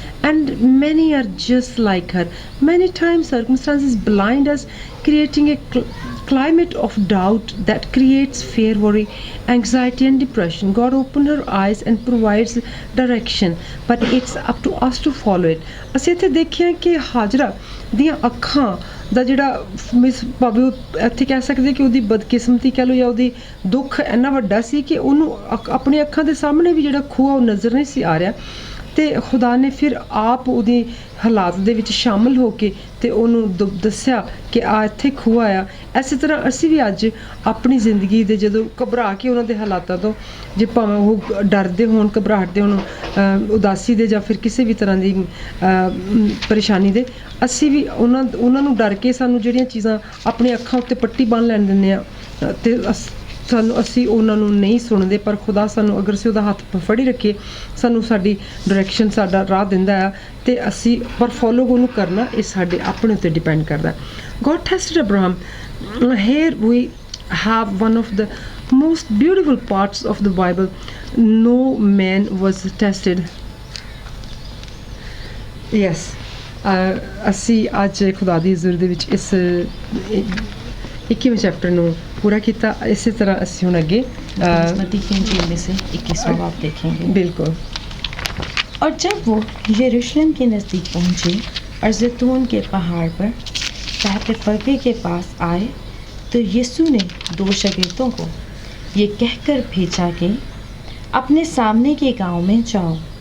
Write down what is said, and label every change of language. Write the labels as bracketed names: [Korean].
[English] And many are just like her. Many times circumstances blind us, creating a climate of doubt that creates fear, worry, anxiety and depression. God opened her eyes and provides direction, but it's up to us to follow it. [Punjabi] ਅਸੀਂ ਇੱਥੇ ਦੇਖਿਆ ਕਿ ਹਾਜਰਾ ਦੀਆਂ ਅੱਖਾਂ ਦਾ ਜਿਹੜਾ ਭਾਵੇਂ ਇੱਥੇ ਕਹਿ ਸਕਦੇ ਕਿ ਉਹਦੀ ਬਦਕਿਸਮਤੀ ਕਹਿ ਲਓ ਜਾਂ ਉਹਦੀ ਦੁੱਖ ਇੰਨਾ ਵੱਡਾ ਸੀ ਕਿ ਉਹਨੂੰ ਆਪਣੀ ਅੱਖਾਂ ਦੇ ਸਾਹਮਣੇ ਵੀ ਜਿਹੜਾ ਖੂਹ ਉਹ ਨਜ਼ਰ ਨਹੀਂ ਸੀ ਆ ਰਿਹਾ। ਤੇ ਖੁਦਾ ਨੇ ਫਿਰ ਆਪ ਉਹਦੀ ਹਾਲਾਤ ਦੇ ਵਿੱਚ ਸ਼ਾਮਲ ਹੋ ਕੇ ਤੇ ਉਹਨੂੰ ਦੱਸਿਆ ਕਿ ਆ ਇੱਥੇ ਖੂਹ ਆਇਆ। ਇਸੇ ਤਰ੍ਹਾਂ ਅਸੀਂ ਵੀ ਅੱਜ ਆਪਣੀ ਜ਼ਿੰਦਗੀ ਦੇ ਜਦੋਂ ਘਬਰਾ ਕੇ ਉਹਨਾਂ ਦੇ ਹਾਲਾਤਾਂ ਤੋਂ, ਜੇ ਭਾਵੇਂ ਉਹ ਡਰਦੇ ਹੋਣ, ਘਬਰਾਹਟ ਦੇ ਹੋਣ, ਉਦਾਸੀ ਦੇ ਜਾਂ ਫਿਰ ਕਿਸੇ ਵੀ ਤਰ੍ਹਾਂ ਦੀ ਪਰੇਸ਼ਾਨੀ ਦੇ, ਅਸੀਂ ਵੀ ਉਹਨਾਂ ਨੂੰ ਡਰ ਕੇ ਸਾਨੂੰ ਜਿਹੜੀਆਂ ਚੀਜ਼ਾਂ ਆਪਣੀ ਅੱਖਾਂ ਉੱਤੇ ਪੱਟੀ ਬੰਨ੍ਹ ਲੈਣ ਦਿੰਦੇ ਆ ਤੇ ਅਸੀਂ ਉਹਨਾਂ ਨੂੰ ਨਹੀਂ ਸੁਣਦੇ। ਪਰ ਖੁਦਾ ਸਾਨੂੰ ਅਗਰ ਅਸੀਂ ਉਹਦਾ ਹੱਥ ਫੜੀ ਰੱਖੀਏ ਸਾਨੂੰ ਸਾਡੀ ਡਾਇਰੈਕਸ਼ਨ ਸਾਡਾ ਰਾਹ ਦਿੰਦਾ ਆ ਤੇ ਅਸੀਂ ਪਰ ਫੋਲੋ ਉਹਨੂੰ ਕਰਨਾ ਇਹ ਸਾਡੇ ਆਪਣੇ ਉੱਤੇ ਡਿਪੈਂਡ ਕਰਦਾ। [English] God tested Abraham. Here we have one of the most beautiful parts of the Bible. No man was tested. Yes. [Punjabi] ਅਸੀਂ ਅੱਜ ਖੁਦਾ ਦੀ ਹਜ਼ੂਰੀ ਦੇ ਵਿੱਚ ਇਸ [Hindi] 21वें चैप्टर [Punjabi] ਨੂੰ [Hindi] पूरा किया। इसी तरह [Punjabi] ਅਸੀਂ ਹੁਣ ਅੱਗੇ [Hindi] मत्ती की इंजील में से 21वां बाब देखेंगे। बिल्कुल। और जब वो यरूशलेम के नज़दीक पहुँचे और जैतून के पहाड़ पर बैतफगे के पास आए तो यीशु ने 2 शागिर्दों को ये कहकर भेजा कि अपने सामने के गांव में जाओ।